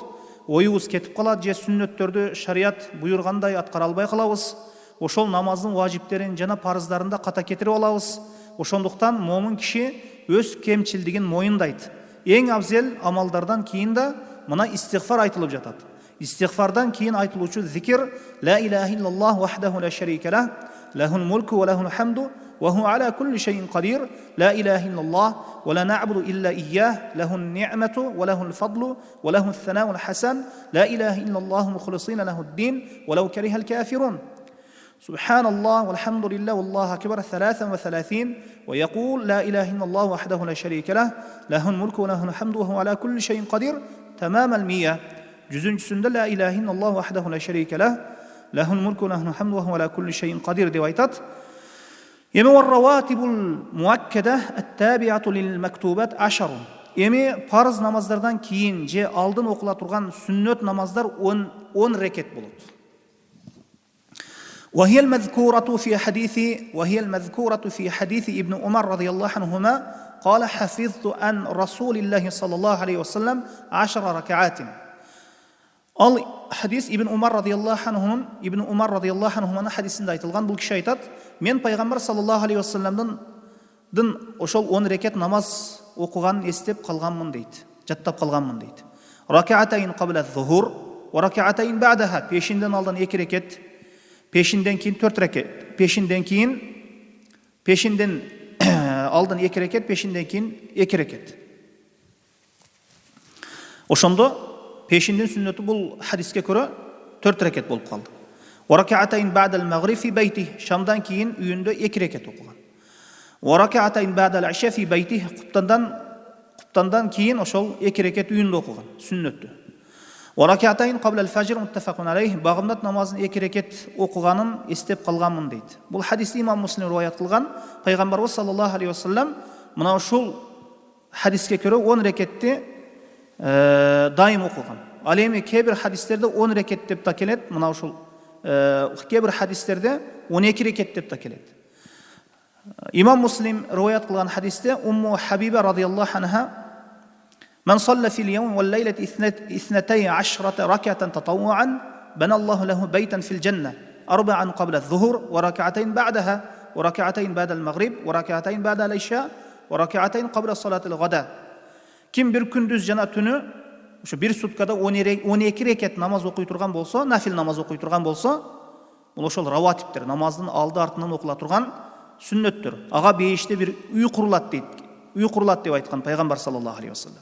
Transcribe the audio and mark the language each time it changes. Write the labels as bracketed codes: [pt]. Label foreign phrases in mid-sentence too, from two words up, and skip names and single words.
[ky] Оюбуз кетип калат, же сүннөттөрдү шарият буйргандай аткара албай калабыз. Ошол намаздын важиптерин жана парыздарын да ката кетирип алабыз. Ошондуктан момун киши өз кемчилдигин моюндайт. Эң абзел амалдардан кийин да мына истигфар айтылып жатат. Истигфардан кийин айтылуучу зикир [ar] لا إله إلا الله وحده لا شريك له، له الملك وله الحمد وهو على كل شيء قدير، لا إله إلا الله ولا نعبد إلا إياه، له النعمة وله الفضل وله الثناء الحسن، لا إله إلا الله مخلصين له الدين ولو كره الكافرون. سبحان الله والحمد لله والله أكبر 33 ويقول لا إله إلا الله وحده لا شريك له له الملك وله الحمد وهو على كل شيء قدير تمام المية. [ky] Жүзүнчүсүндө [ar] لا إله إلا الله وحده لا شريك له له الملك وله الحمد وهو على كل شيء قدير [ky] деп айтат. [ar] Эми والرواتب المؤكدة التابعة للمكتوبات 10. [ky] Эми парыз намаздардан кийин же алдын окула турган сүннөт намаздар 10 рекет болот. [ar] وهي المذكورة في حديث ابن عمر رضي الله عنهما قال حفظت عن رسول الله صلى الله عليه وسلم 10 ركعات. [ky] Ал хадис Ибн Умар [ar] رضي الله عنهما [ky] хадисинде айтылган. Бул киши айтат: мен пайгамбар [ar] صلى الله عليه وسلم [ky] ошол 10 рекет намаз окуганын эстеп калганмын дейт, жаттап калганмын дейт. [ar] ركعتين قبل الظهر وركعتين بعدها. [ky] Пешинден алдын 2 рекет, пешинден кийин 4 рекет, пешинден алдын 2 рекет, пешинден кийин 2 рекет. Ошондо пешиндин сүннөтү бул хадиске көрө 4 рекет болуп калды. [ar] وركعتين بعد المغرب في بيته. [ky] Шамдан кийин үйүндө 2 рекет окуган. [ar] وركعتين بعد العشاء في بيته. [ky] Куптандан кийин ошол 2 рекет үйүндө окуган сүннөттү. [ar] وركعتين قبل الفجر متفق عليه. [ky] Багымдат намазын 2 рекет окуганын эстеп калганмын дейт. Бул хадисти имам Муслим риваят кылган. Пайгамбарыбыз [ar] صلى الله عليه وسلم [ky] мына ушул хадиске көрө 10 рекетти дайым окуган. Ал эми кээ бир хадистерде 10 рекет деп да келет, мына ушул кээ бир хадистерде 12 рекет деп да келет. Имам Муслим риваят кылган хадисте Умму Хабиба [ar] رضي الله عنها: من صلى في اليوم والليلة 12 ركعة تطوعا، بنى الله له بيتا في الجنة، 4 قبل الظهر وركعتين بعدها، وركعتين بعد المغرب، وركعتين بعد العشاء، وركعتين قبل صلاة الغداة." [ky] Ким бир күндүз жана түнү ошо бир суткада 12 рекет намаз окуй турган болсо, нафил намаз окуй турган болсо, бул ошол раватиптер, намаздын алды артынан окула турган сүннөттөр. Ага бейиште бир үй курулат дейт. Үй курулат деп айткан пайгамбар [ar] صلى الله عليه وسلم.